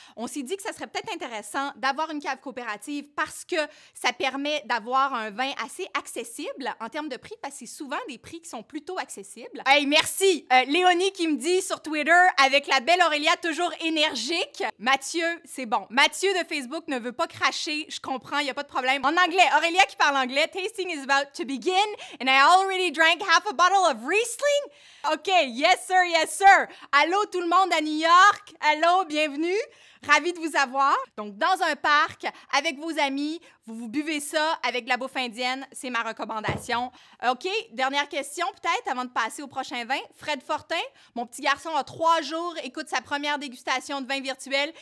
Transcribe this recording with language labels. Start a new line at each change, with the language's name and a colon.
French: On s'est dit que ça serait peut-être intéressant d'avoir une cave coopérative parce que ça permet d'avoir un vin assez accessible en termes de prix, parce que c'est souvent des prix qui sont plutôt accessibles. Hey, merci! Léonie qui me dit sur Twitter, avec la belle Aurélia toujours énergique. Mathieu, c'est bon. Mathieu de Facebook ne veut pas cracher. Je comprends, il n'y a pas de problème. En anglais, Aurélia qui parle anglais.
English: Tasting is about to begin and I already drank half a bottle of Riesling? OK, yes sir, yes sir.
French: Allô tout le monde à New York. Allô, bienvenue. Ravi de vous avoir. Donc, dans un parc, avec vos amis, vous buvez ça avec de la bouffe indienne. C'est ma recommandation. OK, dernière question peut-être avant de passer au prochain vin. Fred Fortin, mon petit garçon a 3 jours, écoute sa première dégustation de vin virtuel.